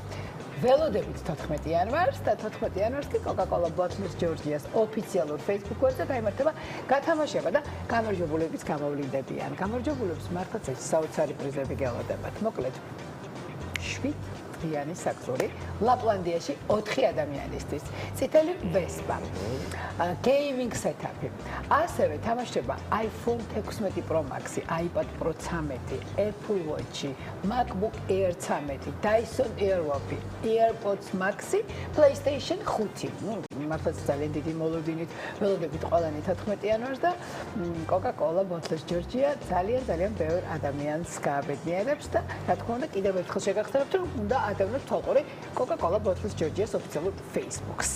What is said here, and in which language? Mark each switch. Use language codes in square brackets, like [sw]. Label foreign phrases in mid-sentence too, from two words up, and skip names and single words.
[ka] ველოდებით 14 იანვარს და 14 იანვარს კი კოკა-კოლა ბოთლის ჯორჯიას ოფიციალურ Facebook გვერდზე გაიმართება გათამაშება და გამარჯვებულებიც გამოვლინდებიან. გამარჯვებულებს მართლაც საოცარი პრიზები გელოდებათ. მოკლედ 7 დღიანი საქმური ლაპლანდიაში 4 ადამიანისთვის. წითელი ვესპა, [en] gaming setup. [ka] ასევე თამაშდება iPhone 16 Pro Max, iPad Pro 13, Apple Watch, MacBook Air 13, Dyson Airwalk, AirPods Max, PlayStation 5. მართლაც ძალიან დიდი მოლოდინით ველოდებით ყველანი 14 იანვარს და კოკა-კოლა ბოთლის ჯორჯია ძალიან ბევრ ადამიანს გააბედნიერებს და რა თქმა უნდა კიდევ ერთხელ შეგახსენებთ, რომ უნდა ადევნოთ თვალყური კოკა-კოლა ბოთლის ჯორჯიას ოფიციალურ Facebook-ს.